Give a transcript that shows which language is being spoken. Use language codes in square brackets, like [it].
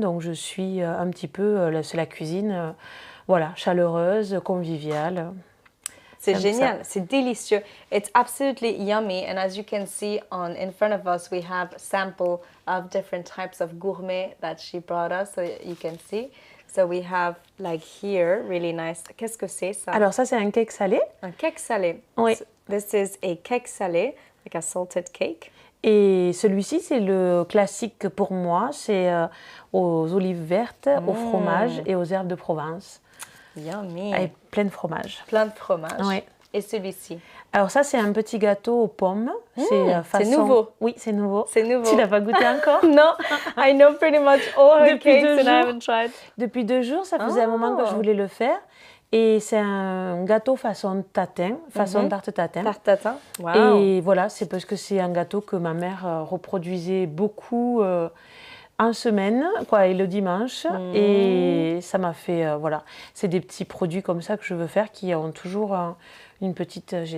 [fr] Donc je suis un petit peu, c'est la cuisine, chaleureuse, conviviale. C'est génial, c'est délicieux. [en] It's absolutely yummy, and as you can see in front of us, we have a sample of different types of gourmet that she brought us, so you can see. So we have like here, really nice. [fr] Qu'est-ce que c'est ça? Alors ça, c'est un cake salé. Un cake salé. Oui. [en] So this is a cake salé, like a salted cake. [fr] Et celui-ci, c'est le classique pour moi. C'est aux olives vertes, au fromage et aux herbes de Provence. [en] Yummy. [fr] Avec plein de fromage. Plein de fromage. Oui. Et celui-ci? Alors ça, c'est un petit gâteau aux pommes. C'est nouveau. Oui, c'est nouveau. C'est nouveau. Tu l'as pas goûté encore? [en] Non, I know pretty much all her cakes and I haven't tried. [fr] Depuis 2 jours, ça faisait un moment que je voulais le faire. Et c'est un gâteau façon tatin, façon tarte tatin. Tarte tatin, wow. Et voilà, c'est parce que c'est un gâteau que ma mère reproduisait beaucoup en semaine, et le dimanche. Et ça m'a fait, c'est des petits produits comme ça que je veux faire qui ont toujours une petite...